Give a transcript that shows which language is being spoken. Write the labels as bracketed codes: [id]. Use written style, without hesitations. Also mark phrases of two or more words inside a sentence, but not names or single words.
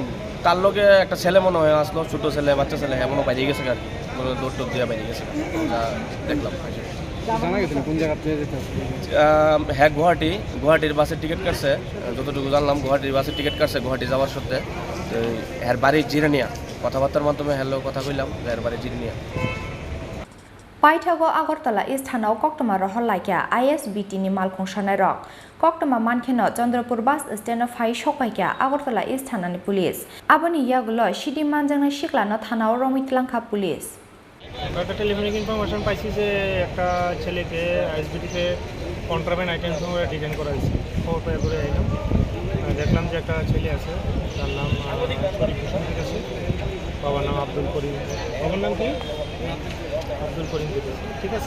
[bn] তার লোকে একটা ছেলে মনে হয় আসলো, ছোট ছেলে, বাচ্চা ছেলে, এমনও বাইরে গেছে আর কি, দৌড় টোপ দিয়ে বাইরে গেছে। দেখলাম জানা গেছে কোন জায়গা থেকে যেতে আসবে? হ্যাঁ, গুয়াহাটির বাসের টিকিট কাটছে, যতটুকু জানলাম গুয়াহাটির বাসের টিকিট কাটছে গুয়াহাটি যাওয়ার সত্ত্বে। এর বাড়ি জিরানিয়া, কথাবার্তার মাধ্যমে হ্যালো কথা কইলাম, এর বাড়ি জিরানিয়া। [trp] Paithago Agortala East Hanau Koktoma Roholaika, ISBT ni Malkong Shanairok, Koktoma Mankeno, Chandrapur bus stand of Hai Shokaika, Agortala East Hanani Police, Abani Yagulo, Siddi Manjana Siklaro Thanao Romkha Police. [bn] একটা [en] telephonic information [bn] পাইছি যে একটা ছেলেকে আইএসবিটিতে [en] contraband item [bn] সঙ্গে ডিটেইন করা হয়েছে। খবর পেয়ে করে আইলাম, দেখলাম যে একটা ছেলে আছে, তার নাম শরীফ হোসেন, ঠিক আছে, বাবার নাম আব্দুল করিম, বাবার নাম কি আব্দুল করিম, ঠিক আছে।